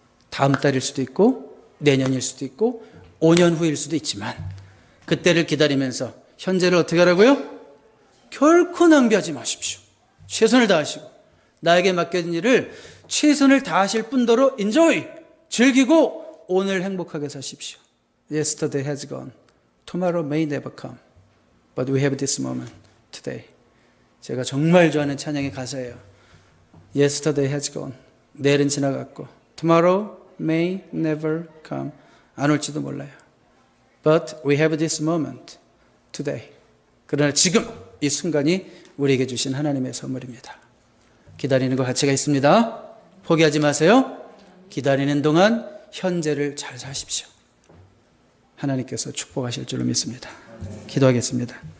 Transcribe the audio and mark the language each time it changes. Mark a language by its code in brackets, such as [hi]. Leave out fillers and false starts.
[ko] 다음 달일 수도 있고 내년일 수도 있고 5년 후일 수도 있지만 그때를 기다리면서 현재를 어떻게 하라고요? 결코 낭비하지 마십시오. 최선을 다하시고 나에게 맡겨진 일을 최선을 다하실 뿐더러 enjoy, 즐기고 오늘 행복하게 사십시오. [en] Yesterday has gone. Tomorrow may never come. But we have this moment today. [ko] 제가 정말 좋아하는 찬양의 가사예요. [en] Yesterday has gone. [ko] 내일은 지나갔고 [en] Tomorrow may never come. [ko] 안 올지도 몰라요. [en] But we have this moment today. [ko] 그러나 지금 이 순간이 우리에게 주신 하나님의 선물입니다. 기다리는 거 가치가 있습니다. 포기하지 마세요. 기다리는 동안 현재를 잘 사십시오. 하나님께서 축복하실 줄로 믿습니다. 기도하겠습니다.